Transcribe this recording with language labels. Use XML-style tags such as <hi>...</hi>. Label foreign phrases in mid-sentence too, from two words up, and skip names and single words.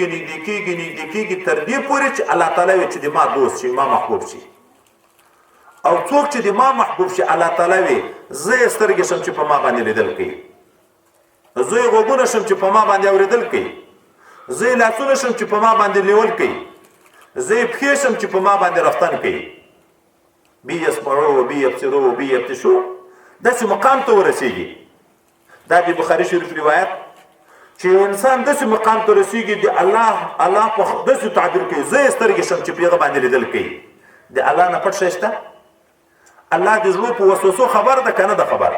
<ps>کېږي تر دې پورې چې الله تعالی وي چې د ما دوست شي ما محبوب شي او څوک چې د ما محبوب شي الله تعالی وي زه یې سترګې شم چې په ما باندې لیدل کوي زه یې غوږونه شم چې په ما باندې اورېدل کوي زه یې لاسونه شم چې په ما باندې لیول کوي زه یې پښې شم چې په ما باندې رفتن کوي</ps> <ar>بی یسمعو و بی یبصرو و بی یبطشو</ar> <ps>داسې مقام ته ورسېږي. دا د بخاري شریف روایت چې انسان داسې مقام ته رسېږي د الله په داسې تعبیر کوي زه یې سترګې شم چې په هغه باندې لیدل کوي. د الله نه پټ شی شته؟ الله د زړو په وسوسو خبر ده که نه ده خبره؟</ps>